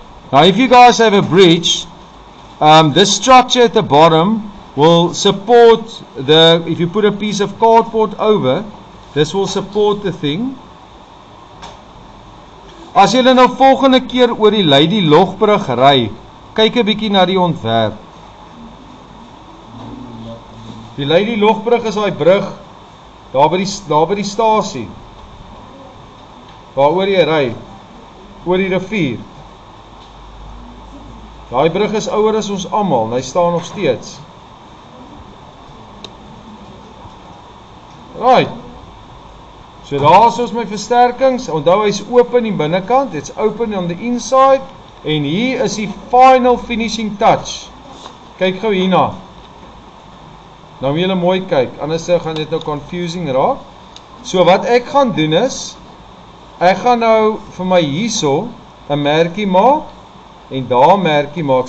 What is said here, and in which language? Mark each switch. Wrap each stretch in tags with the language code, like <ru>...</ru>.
<en>Now if you guys have a bridge, this structure at the bottom will support if you put a piece of cardboard over, this will support the thing.</en> <af>As julle nou volgende keer oor die Lady Logbrug ry, kyk 'n bietjie na die ontwerp. Die Lady Logbrug is daai brug daar by die stasie. Waaroor jy ry, oor die rivier. Daai brug is ouer as ons almal, en hy staan nog steeds. Right. So daar is ons my versterkings. Onthou hy's oop aan die binnekant,</af> <en>it's open on the inside,</en> <af>en hier is die</af> <en>final finishing touch.</en> <af>Kyk gou hierna. Nou moet julle mooi kyk, anders gaan dit nou confusing raak. So wat ek gaan doen is, ek gaan nou vir my hierso 'n merkie maak en daar 'n merkie maak.</af>